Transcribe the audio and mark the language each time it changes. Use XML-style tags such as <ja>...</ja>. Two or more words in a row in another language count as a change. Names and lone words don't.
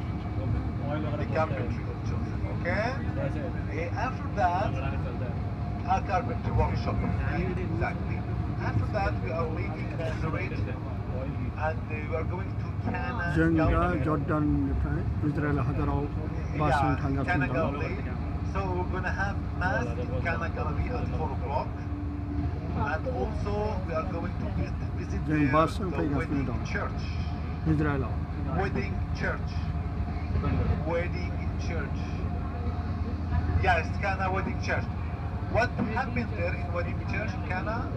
<en>The carpentry of Joseph, okay? After that, our carpentry workshop, exactly. After that, we are leaving Nazareth and we are going to Cana.</en> <brx>जों दा जर्डाननिफ्राय इजराइल हादराव बासजों थांगासिनो दं।</brx> <en>So we're going to have mass in Cana Galilee at 4 o'clock. And also we are going to visit the wedding church. Israel. Wedding church. Wedding church. Yes, Cana wedding church. What happened there in wedding church, Cana?</en>